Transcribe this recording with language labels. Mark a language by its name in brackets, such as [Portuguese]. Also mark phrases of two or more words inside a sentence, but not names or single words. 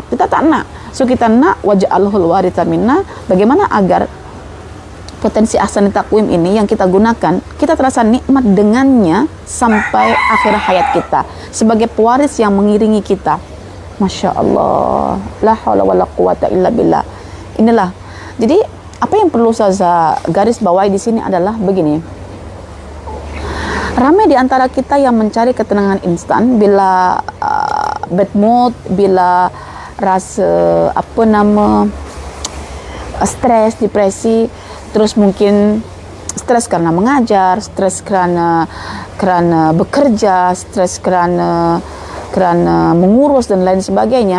[Malay] Kita tak nak. So kita nak [Arabic] واجعله الوارث منا. [Malay] Bagaimana agar potensi [Arabic] أحسن تقويم [Malay] ini yang kita gunakan, kita terasa nikmat dengannya sampai akhir hayat kita. Sebagai pewaris yang mengiringi kita. [Arabic] ما شاء الله. لا حول ولا قوة إلا بالله. [Malay] Inilah. Jadi apa yang perlu saya garis bawahi di sini adalah begini. Ramai di antara kita yang mencari ketenangan instan bila [English] bad mood, [Malay] bila rasa stres, depresi, terus mungkin stres karena mengajar, stres kerana bekerja, stres kerana mengurus dan lain sebagainya.